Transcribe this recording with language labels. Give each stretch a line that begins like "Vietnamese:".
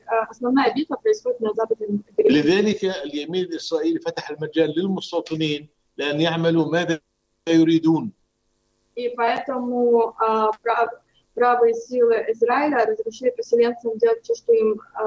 Russian: Основная битва происходит на западном берегу.
Arabic: لذلك اليمين الإسرائيلي فتح المجال للمستوطنين لأن يعملوا ماذا يريدون.
Russian: И поэтому правые силы Израиля разрешили поселенцам делать то, что им